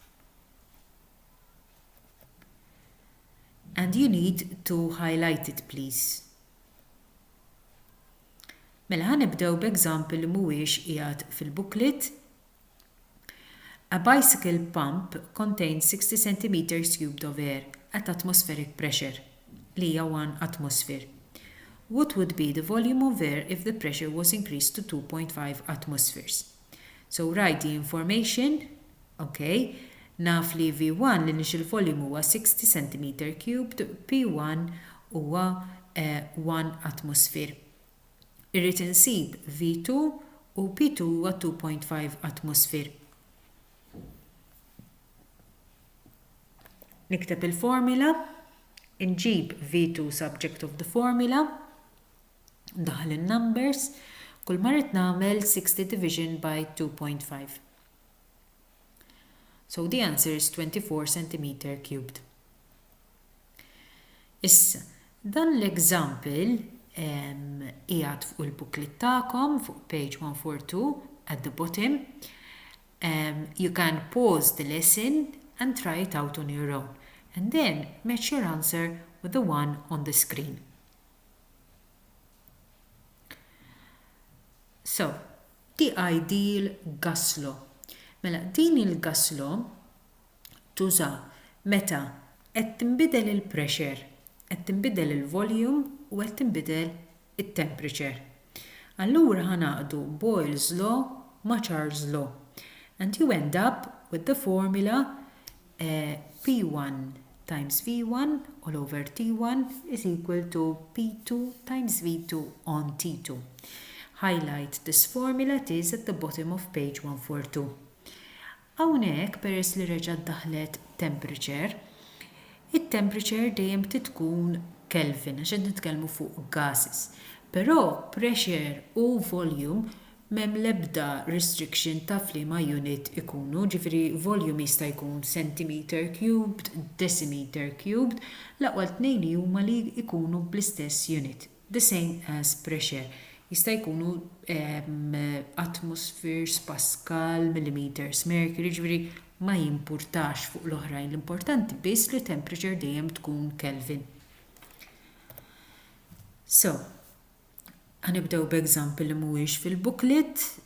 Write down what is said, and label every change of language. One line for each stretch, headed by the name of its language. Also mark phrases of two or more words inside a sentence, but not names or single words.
English: And you need to highlight it, please.
Maltese: Mela ħanibdew b'example li mhuwiex qiegħed fil-booklet.
English: A bicycle pump contains 60 centimeters cubed of air at atmospheric pressure,
Maltese: li hija 1 atmosphere.
English: What would be the volume of air if the pressure was increased to 2.5 atmospheres? So write the information,
Maltese: okay, naf li V1 l-initial volume huwa 60
English: centimeter cubed,
Maltese: P1 huwa 1 atmosphere. Irrid insib V2 u P2 huwa 2.5 atmosfer. Nikteb il-formula, nġib V2
English: subject of the formula,
Maltese: ndaħal il-numbers, kull marret nagħmel 60
English: division by
Maltese: 2.5.
English: So the answer is 24 centimeter cubed.
Maltese: Issa, dan l-example qiegħed fuq il-booklet tagħkom fuq page 142
English: at the bottom. You can pause the lesson and try it out on your own, and then match your answer with the one on the screen. So, the ideal gas law.
Maltese: Mela, din il-gas law tuża meta qed tinbidel il-pressure, qed tinbidel il-volume u qed tinbidel it-temperature. Allura ħanaqdu Boyle's law ma' Charles' law,
English: and you end up with the formula P1 times V1 all over T1 is equal to P2 times V2 on T2. Highlight this formula, it is at the bottom of page 142.
Maltese: Hawnhekk peress li reġa' daħlet temperature, it-temperature dejjem tkun Kelvin għax qed nitkellmu fuq gases. Però pressure u volume m'hemm l-ebda restriction ta' fliema unit ikunu, ġifieri volume jista' jkun
English: centimeter cubed, decimeter cubed,
Maltese: l-aqwa tnejn huma li jkunu bl-istess unit,
English: the same as pressure.
Maltese: Jista' jkunu atmospheres, Pascal,
English: millimeters, mercury,
Maltese: ġifieri ma jimpurtax fuq l-oħrajn. L-importanti biss li temperature dejjem tkun Kelvin. So, ħanibdew b'eżampju li mhuwiex fil-booklet.